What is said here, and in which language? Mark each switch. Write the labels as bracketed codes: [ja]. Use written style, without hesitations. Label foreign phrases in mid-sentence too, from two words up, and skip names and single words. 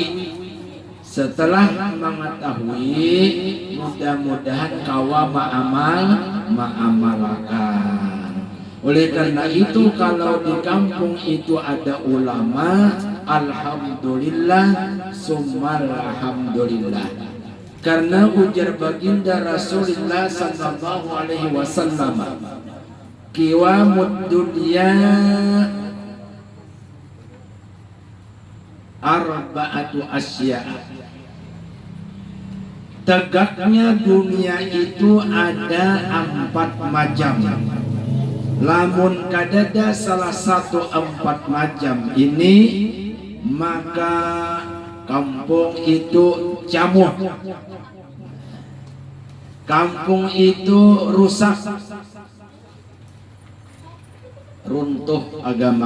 [bjn] Setelah mengetahui, mudah-mudahan kawa ma'amalkan. [id] Oleh karena itu, kalau di kampung itu ada ulama, [ar] الحمد لله ثم الحمد لله. [bjn] Karena ujar baginda Rasulullah [ar] صلى الله عليه وسلم قوام الدنيا أربعة أشياء. [id] Tegaknya dunia itu ada 4 macam. [bjn] Lamun kadada salah satu 4 macam ini, maka kampung itu camuh, kampung itu rusak, runtuh agama.